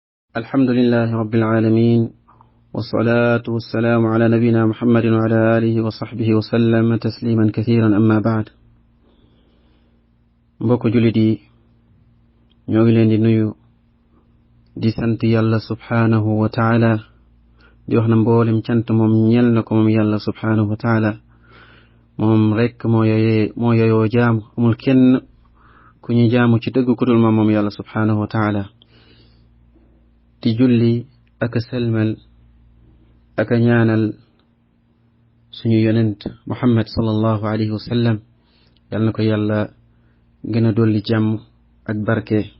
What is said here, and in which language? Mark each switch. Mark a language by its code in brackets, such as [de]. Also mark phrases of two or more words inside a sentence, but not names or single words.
[ar] الحمد لله رب العالمين والصلاة والسلام على نبينا محمد وعلى آله وصحبه وسلم تسليما كثيرا أما بعد [wo] mbokk jullit yi ñoo ngi leen di nuyu di sant yàlla [ar] سبحانه وتعالى [wo] di wax na mboolem cant moom ñeel na ko moom yàlla [ar] سبحانه وتعالى [wo] moom rekk moo yeyoo jaamu amul kenn ku ñu jaamu ci dëgg ku dul moom yàlla [ar] سبحانه وتعالى [wo] di julli ak selmal ak ñaanal suñu yonent Muhammad [ar] صلى الله عليه وسلم [wo] yal na ko yàlla gën a dolli jàmm ak barke